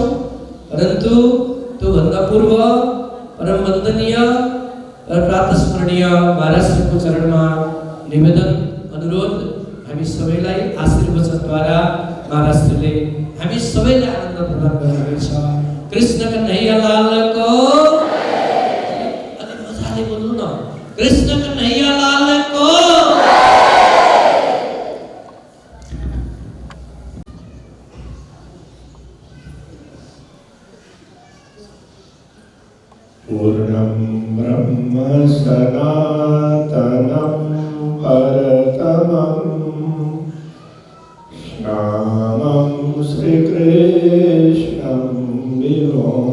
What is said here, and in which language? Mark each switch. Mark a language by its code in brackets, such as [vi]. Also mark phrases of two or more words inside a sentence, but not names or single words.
[ne] परन्तु त्योभन्दा पूर्व परम वन्दनीय र प्रातस्मरणीय महाराज श्रीको चरणमा निवेदन अनुरोध, हामी सबैलाई आशीर्वचनद्वारा महाराज श्रीले हामी सबैलाई आनन्द प्रदान गर्नुहुनेछ। कृष्ण कन्हैया लालको, अलि मजाले बोल्नु न, कृष्ण कन्हैया लालको। [sa] पूर्णं ब्रह्म सनातनं परतमं श्यामं श्रीकृष्णं विभो